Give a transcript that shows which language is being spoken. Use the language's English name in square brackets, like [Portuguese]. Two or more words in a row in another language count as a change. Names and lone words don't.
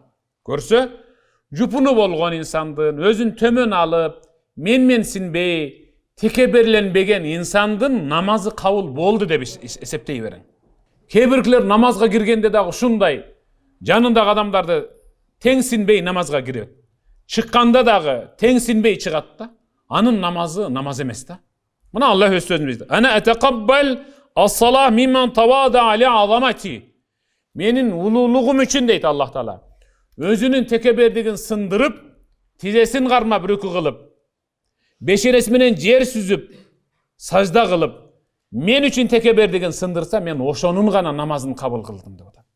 [Kyrgyz] Көрсө, жупуну болгон инсандын өзүн төмөн алып, менменсинбей, текеберленбеген инсандын намазы кабыл болду деп эсептей бериң. Кээ биркилер намазга киргенде дагы ушундай жанындагы адамдарды теңсинбей намазга кирет. Чыкканда дагы теңсинбей чыгат да. Анын намазы намаз эмес да. Мына Аллах өз сөзүндө дейт. [Arabic] إنما أتقبل الصلاة ممن تواضع لعظمتي. [Kyrgyz] Менин улуулугум үчүн дейт Аллах Таала. Өзүнүн текебердигин сындырып, тизесин кармап рүкү кылып, бешерес менен жер сүзүп, сажда кылып, мен үчүн текебердигин сындырса, мен ошонун гана намазын кабыл кылдым деп атат.